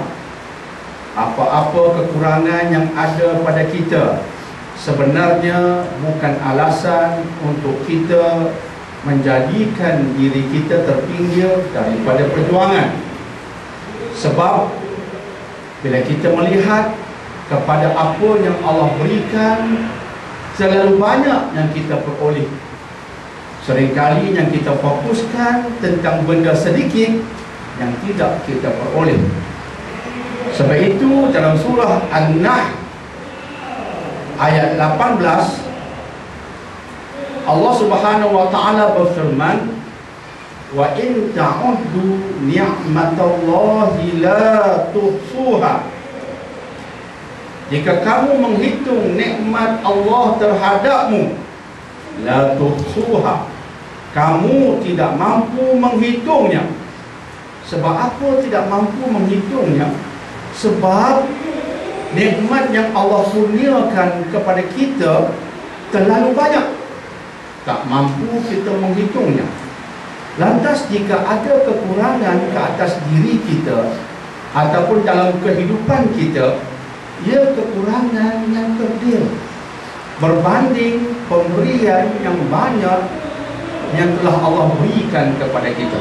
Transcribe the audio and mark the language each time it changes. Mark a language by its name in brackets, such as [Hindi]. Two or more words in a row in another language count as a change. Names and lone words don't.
[Malay] Apa-apa kekurangan yang ada pada kita sebenarnya bukan alasan untuk kita menjadikan diri kita terpinggir daripada perjuangan. Sebab bila kita melihat kepada apa yang Allah berikan, terlalu banyak yang kita peroleh. Seringkali yang kita fokuskan tentang benda sedikit yang tidak kita peroleh. Sebab itu dalam surah An-Nahl ayat 18 [Arabic] الله سبحانه وتعالى [Malay] berfirman, [Arabic] وإن تعدوا نعمة الله لا تحصوها. [Malay] Jika kamu menghitung nikmat Allah terhadapmu, [Arabic] لا تحصوها, [Malay] kamu tidak mampu menghitungnya. Sebab apa tidak mampu menghitungnya? Sebab nikmat yang Allah kurniakan kepada kita terlalu banyak, tak mampu kita menghitungnya. Lantas jika ada kekurangan ke atas diri kita ataupun dalam kehidupan kita, ia kekurangan yang kecil berbanding pemberian yang banyak yang telah Allah berikan kepada kita.